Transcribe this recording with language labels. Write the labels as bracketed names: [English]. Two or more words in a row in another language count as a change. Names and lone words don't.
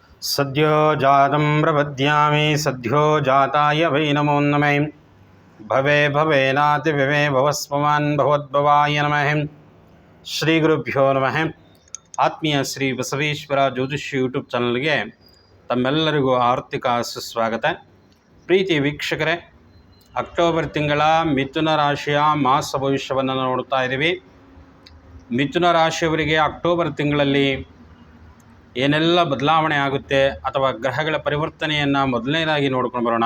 [Sanskrit] सद्यो जातं प्रपद्यामि सद्यो जाताय वै नमो नमः। भवे भवेनातिभवे भवस्वमान् भवद्भवाय नमः। ಶ್ರೀ ಗುರುಭ್ಯೋ ನಮಃ. [Kannada] ಆತ್ಮೀಯ ಶ್ರೀ ಬಸವೇಶ್ವರ ಜ್ಯೋತಿಷ್ಯ ಯೂಟ್ಯೂಬ್ ಚಾನಲ್ಗೆ ತಮ್ಮೆಲ್ಲರಿಗೂ ಆರ್ಥಿಕ ಸುಸ್ವಾಗತ. ಪ್ರೀತಿ ವೀಕ್ಷಕರೇ, ಅಕ್ಟೋಬರ್ ತಿಂಗಳ ಮಿಥುನ ರಾಶಿಯ ಮಾಸ ಭವಿಷ್ಯವನ್ನು ನೋಡ್ತಾ ಇದ್ದೀವಿ. ಮಿಥುನ ರಾಶಿಯವರಿಗೆ ಅಕ್ಟೋಬರ್ ತಿಂಗಳಲ್ಲಿ ಏನೆಲ್ಲ ಬದಲಾವಣೆ ಆಗುತ್ತೆ ಅಥವಾ ಗ್ರಹಗಳ ಪರಿವರ್ತನೆಯನ್ನು ಮೊದಲನೇದಾಗಿ ನೋಡ್ಕೊಂಡು ಬರೋಣ.